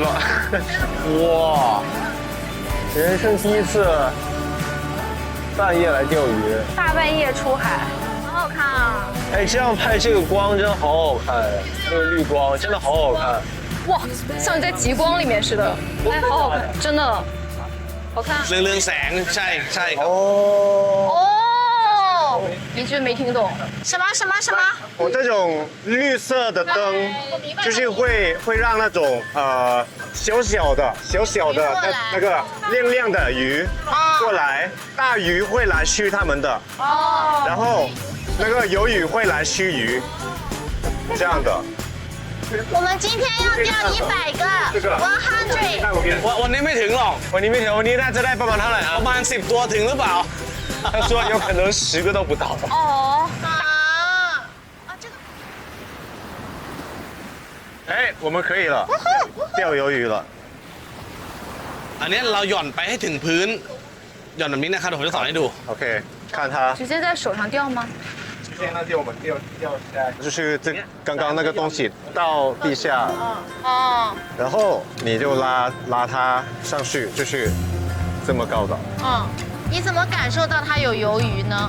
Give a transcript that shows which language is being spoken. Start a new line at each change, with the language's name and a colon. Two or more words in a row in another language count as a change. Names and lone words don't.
Chinese: 哇，人生第一次半夜来钓鱼，大半夜出海，好好看啊！哎，这样拍这个光真的好好看，那个绿光真的好好看。哇，像你在极光里面似的，哎，好好看，真的，好看。
Thai: เรื่องแสงใช่ครับ
Chinese: 哦，一句没听懂。什么？我这种绿色的灯，就是会让那种小小的那个亮亮的鱼过来，大鱼会来吃它们的，然后那个鱿鱼会来吃鱼，这样的。我们今天要钓100个100。
Thai: วันนี้ไม่ถึงหรอก วันนี้ไม่ถึงวันนี้น่าจะได้ประมาณเท่าไหร่ ประมาณ10 ตัวถึงหรือเปล่า
Chinese: 他说有可能10个都不到。哦这个。哎，我们可以了，钓鱿鱼了。
Thai: อันนี้เราหย่อนไปให้ถึงพื้นหย่อนแบบนี้นะครับเดี๋ยวผมจะสอนให้ดู
Chinese: OK，看它。直接在手上钓吗？就是这刚刚那个东西到地下，哦。然后你就拉它上去，就是这么高的。你怎么感受到它有鱿鱼呢？